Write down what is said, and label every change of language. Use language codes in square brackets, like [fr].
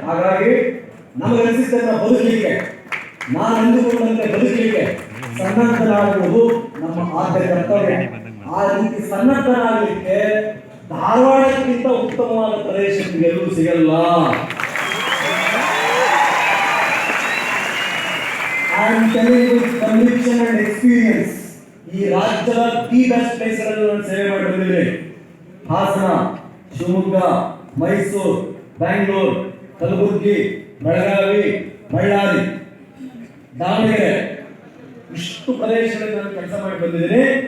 [kn] ಹಾಗಾಗಿ ನಮಗನಿಸಿದ್ದನ್ನ ಬದುಕಲಿಕ್ಕೆ, ನಾನು ಅಂದುಕೊಂಡಂತೆ ಬದುಕಲಿಕ್ಕೆ ಸನ್ನದ್ಧನಾಗುವುದು ನಮ್ಮ ಆದ್ಯ ಕರ್ತವ್ಯ. ಆ ರೀತಿ ಸನ್ನದ್ಧನಾಗಲಿಕ್ಕೆ ಧಾರವಾಡಕ್ಕಿಂತ ಉತ್ತಮವಾದ ಪ್ರದೇಶ ಎಲ್ಲೂ ಸಿಗಲ್ಲ. [en] I am telling you with conviction and experience. [kn] ಈ ರಾಜ್ಯದ [en] the best [kn] ಪ್ಲೇಸ್ಗಳಲ್ಲಿ ನಾನು ಸೇವೆ ಮಾಡಿ ಬಂದಿದ್ದೇನೆ. ಹಾಸನ, ಶಿವಮೊಗ್ಗ, ಮೈಸೂರು, ಬೆಂಗಳೂರು, ಕಲಬುರಗಿ, ಬೆಳಗಾವಿ, ಬಳ್ಳಾರಿ, ದಾವಣಗೆರೆ, ಇಷ್ಟು ಪ್ರದೇಶಗಳಲ್ಲಿ ನಾನು ಕೆಲಸ ಮಾಡಿ ಬಂದಿದ್ದೇನೆ.